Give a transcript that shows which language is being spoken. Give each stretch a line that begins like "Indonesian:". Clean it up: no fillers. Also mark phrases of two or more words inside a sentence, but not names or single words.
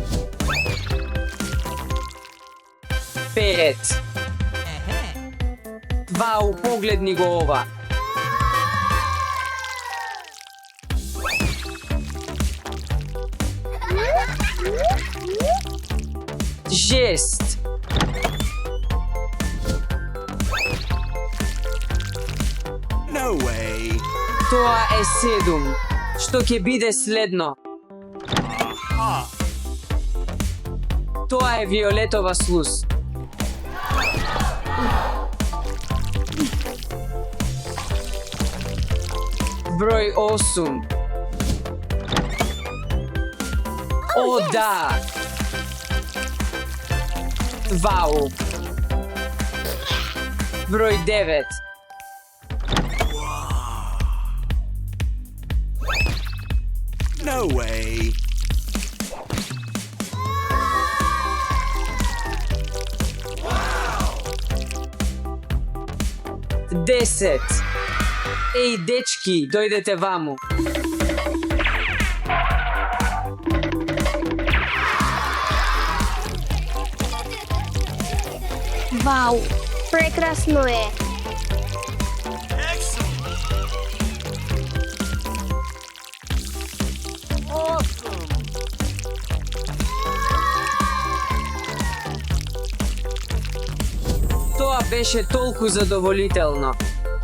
Macedonian: 5. Вау, погледни го ова. Жест.
English: No way.
Macedonian: Тоа е 7. Што ќе биде следно? Aha. Тоа е виолетова слус. Број 8. О, да! Вау! Број 9.
English: No way.
Macedonian: Десет. Еј, дечки, дојдете ваму. Вау, прекрасно е.
English: Excellent. Awesome.
Macedonian: Тоа беше толку задоволително.